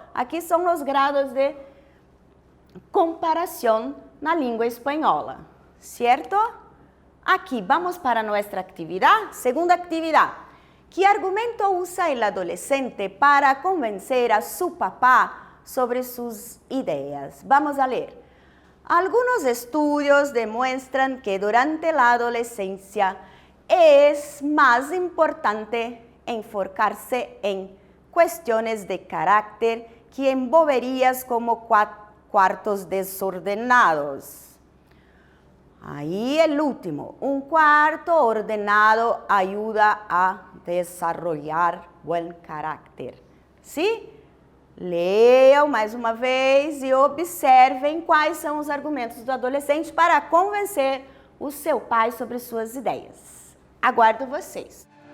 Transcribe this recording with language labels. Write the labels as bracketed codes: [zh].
[pt] Aqui são os grados de comparação na língua espanhola, certo? Aqui, vamos para nossa atividade. Segunda atividade. Que argumento usa o adolescente para convencer a seu papá sobre suas ideias? Vamos a ler. [es] Algunos estudios demuestran que durante la adolescencia es más importante enfocarse en cuestiones de carácter que en boberías como cuartos desordenados. Ahí el último, un cuarto ordenado ayuda a desarrollar buen carácter. ¿Sí? [pt] Leiam mais uma vez e observem quais são os argumentos do adolescente para convencer o seu pai sobre suas ideias. Aguardo vocês.